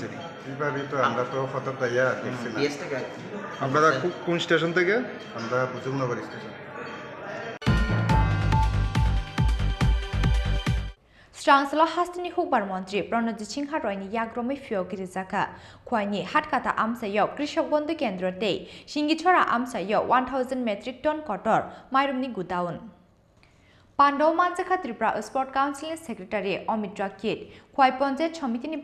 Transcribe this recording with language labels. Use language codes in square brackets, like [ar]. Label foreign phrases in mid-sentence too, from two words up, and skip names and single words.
[bn] কিভাবে তো আমরা তো হততাইয়া দেখছি না। আপনারা কোন স্টেশন থেকে? আমরা বজুগনগর স্টেশন। [trp] Strangsala Hastini Hukbar Mantri Pranajit Singha Royni Yagromi Fiogiri Zaka Khwaini Hatkata Amsayo Krishok Bondhu Kendra Te Shingichora Amsayo 1000 metric ton kotor Mairumni Gudaun Pandaw Manjaka Tripura Sport Council Secretary Omid Rakit Khwai Panchayat Samiti ni